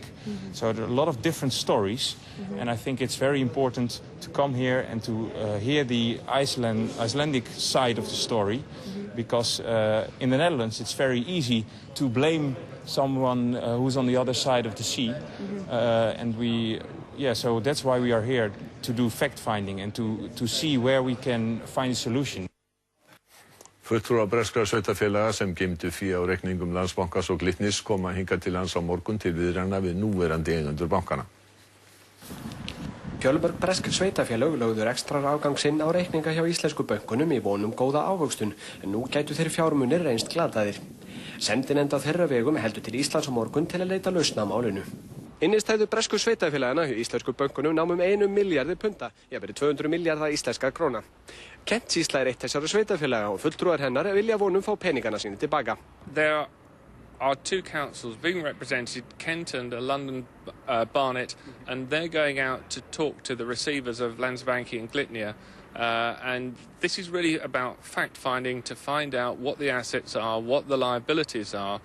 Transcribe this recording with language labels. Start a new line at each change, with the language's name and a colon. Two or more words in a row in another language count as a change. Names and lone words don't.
English: So there are a lot of different stories, and I think it's very important to come here and to hear the Icelandic side of the story, because in the Netherlands it's very easy to blame someone who's on the other side of the sea, so that's why we are here, to do fact-finding and to see where we can find a solution.
Icelandic: Fulltrúar breskra sveitafélaga sem geymdu fé á reikningum Landsbankans og Glitnis koma hingað til lands á morgun til viðræðna við núverandi eigendur bankana. Fjölmörg bresk sveitafélög lögðu rekstrarafgang sinn á reikninga hjá íslensku bönkunum í von góða ávöxtun, en nú gætu þeir fjármunir reynst glataðir. Sendinefnd á þeirra vegum heldur til Íslands á morgun til að leita lausna á málinu. Innistæður bresku sveitafélagana hjá íslensku bönkunum námum 1 milljarði punda, jafnvel 200 milljarða íslenska króna. Kent-sýsla eitt þessara sveitafélaga og fulltrúar hennar vilja vonum fá peningana sína tilbaka.
English: There are two councils being represented, Kent and London Barnet, and they're going out to talk to the receivers of Landsbanki and Glitnir. And this is really about fact-finding to find out what the assets are, what the liabilities are.